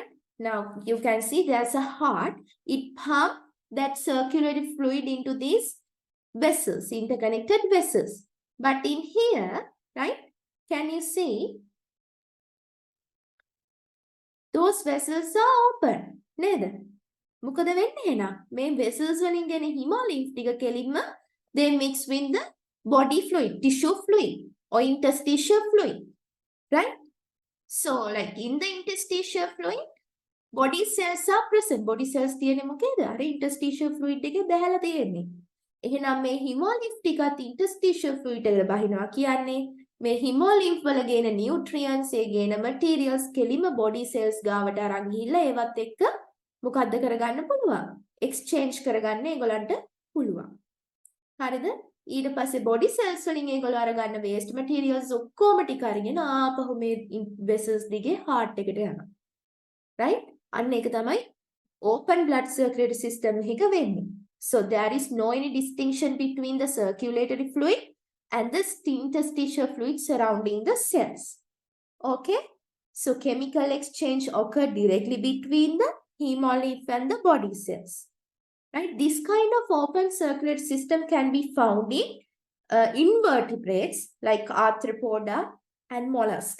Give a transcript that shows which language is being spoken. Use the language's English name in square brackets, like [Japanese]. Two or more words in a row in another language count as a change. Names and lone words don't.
[English] Now you can see there's a heart. It pumps that circulatory fluid into these vessels, interconnected vessels. But in here, right, can you see those vessels are open? [Sinhala] නේද? මොකද වෙන්නේ එහෙනම්? මේ vessels වලින් දෙන hemolymph ටික කෙලින්ම [English] they mix with the body fluid, tissue fluid or interstitial fluid, right? So like in the interstitial fluid, body cells are present. Body cells [Sinhala] තියෙන්නේ මොකේද? අර [English] interstitial fluid [Sinhala] එකේ බැහැලා තියෙන්නේ. එහෙනම් මේ hemolymph ටිකත් [English] interstitial fluid [Sinhala] එකට බහිනවා කියන්නේ මේ hemolymph වල ගේන nutrients, ඒ ගේන materials කෙලිම [English] body cells [Sinhala] ගාවට අරන් ගිහිල්ලා ඒවත් එක්ක මොකද්ද කරගන්න පුළුවන්? exchange කරගන්න ඒගොල්ලන්ට පුළුවන්. හරිද? ඊට පස්සේ [English] body cells [Sinhala] වලින් ඒගොල්ලෝ අරගන්න [English] waste materials [Sinhala] ඔක්කොම ටික අරගෙන ආපහු මේ vessels දිගේ heart එකට යනවා. right? අන්න ඒක තමයි [English] open blood circulatory system [Sinhala] එක වෙන්නේ. [English] So there is no any distinction between the circulatory fluid and the interstitial fluid surrounding the cells. Okay? So chemical exchange occurs directly between the hemolymph and the body cells. Right? This kind of open circulatory system can be found in invertebrates like arthropoda and mollusk.